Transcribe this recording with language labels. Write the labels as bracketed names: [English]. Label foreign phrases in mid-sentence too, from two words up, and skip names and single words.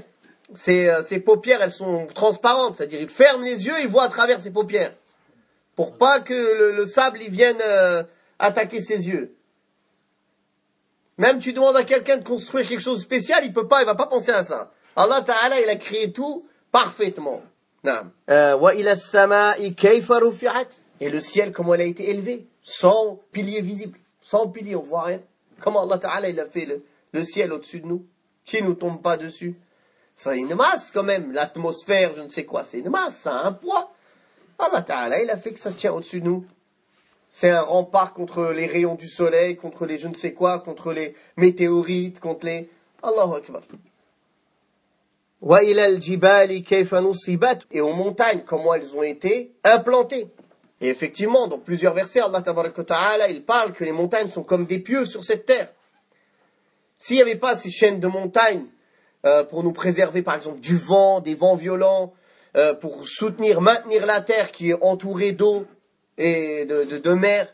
[French] Ses paupières elles sont transparentes, c'est-à-dire il ferme les yeux, il voit à travers ses paupières. Pour pas que le sable il vienne attaquer ses yeux. Même tu demandes à quelqu'un de construire quelque chose de spécial, il va pas penser à ça. Allah Ta'ala il a créé tout parfaitement. [Arabic] وإلى السماء كيف رفعت. [French] Et le ciel comment il a été élevé, sans piliers visibles, sans piliers, on voit rien. Comment Allah Ta'ala il a fait le ciel au-dessus de nous, qui ne nous tombe pas dessus. C'est une masse quand même, l'atmosphère, je ne sais quoi, c'est une masse, ça a un poids. Allah Ta'ala il a fait que ça tient au-dessus de nous. C'est un rempart contre les rayons du soleil, contre les je ne sais quoi, contre les météorites, contre les... [Arabic] الله أكبر. وإلى الجبال كيف نصبت. [French] Et aux montagnes, comment elles ont été implantées. Et effectivement, dans plusieurs versets, Allah Ta'ala, il parle que les montagnes sont comme des pieux sur cette terre. S'il n'y avait pas ces chaînes de montagnes pour nous préserver, par exemple, du vent, des vents violents, pour maintenir la terre qui est entourée d'eau et de mer.